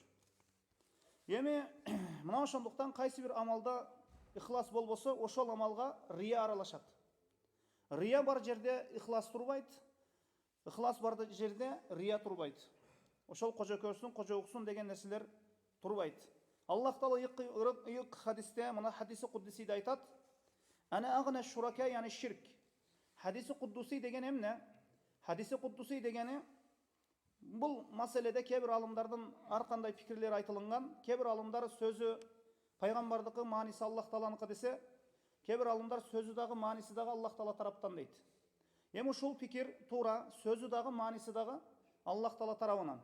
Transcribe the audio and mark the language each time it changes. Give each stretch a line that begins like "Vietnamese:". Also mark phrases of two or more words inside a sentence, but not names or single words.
Kyrgyz: Эми мына ошондуктан кайсы бир амалда ихлас болбосо, ошол амалга рия аралашат. Рия бар жерде ихлас турбайт. Ixlas бар жерде рия турбайды. Ошол кожо көрсүн, кожо уксун деген нерселер турбайды. Аллах Таала ыйык хадисте, мына хадиси куддусиде айтат:
Arabic: "أنا أغنى الشركاء",
Kyrgyz: яни ширк. Хадиси куддуси деген эмне? Хадиси куддуси дегени бул маселеде кебир алымдардын ар кандай пикирлери айтылган. Кебир алымдар сөзү пайгамбардыкы, мааниси Аллах Тааланыкы десе, кебир алымдар сөзү дагы мааниси дагы Аллах Таала тараптан дейт. Эми ушул пикир туура, сөзү дагы мааниси дагы Аллах Таала тарабынан.